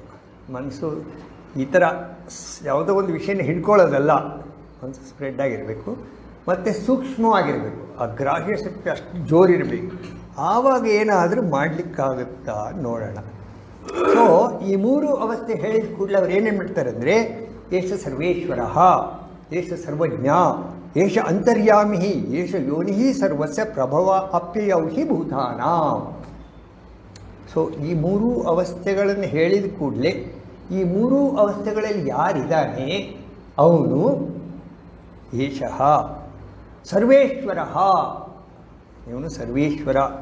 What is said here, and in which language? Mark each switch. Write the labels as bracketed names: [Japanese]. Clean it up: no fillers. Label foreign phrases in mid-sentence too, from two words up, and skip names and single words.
[Kannada] ಮನಸ್ಸು ಈ ಥರ ಯಾವುದೋ ಒಂದು ವಿಷಯನ ಹಿಡ್ಕೊಳ್ಳೋದಲ್ಲ, ಮನಸ್ಸು ಸ್ಪ್ರೆಡ್ ಆಗಿರಬೇಕು ಮತ್ತು ಸೂಕ್ಷ್ಮವಾಗಿರಬೇಕು. ಆ ಗ್ರಾಹ್ಯ ಶಕ್ತಿ ಅಷ್ಟು ಜೋರಿರಬೇಕು. ಆವಾಗ ಏನಾದರೂ ಮಾಡಲಿಕ್ಕಾಗುತ್ತಾ ನೋಡೋಣ. ಸೊ ಈ ಮೂರು ಅವಸ್ಥೆ ಹೇಳಿದ ಕೂಡಲೇ ಅವ್ರು ಏನೇನು ಮಾಡ್ತಾರೆ ಅಂದರೆ, [Sanskrit] ಏಷ ಸರ್ವೇಶ್ವರ, ಏಷ ಸರ್ವಜ್ಞ, ಏಷ ಅಂತರ್ಯಾಮಿ, ಏಷ ಯೋನಿ ಸರ್ವಸ್ಯ ಪ್ರಭವ ಅಪ್ಯಯೌ ಹಿ ಭೂತಾನಾಂ. [Kannada] ಸೊ ಈ ಮೂರೂ ಅವಸ್ಥೆಗಳನ್ನು ಹೇಳಿದ ಕೂಡಲೇ ಈ ಮೂರೂ ಅವಸ್ಥೆಗಳಲ್ಲಿ ಯಾರಿದ್ದಾನೆ ಅವನು [Sanskrit] ಏಷಃ ಸರ್ವೇಶ್ವರ, [Kannada] ಇವನು ಸರ್ವೇಶ್ವರ.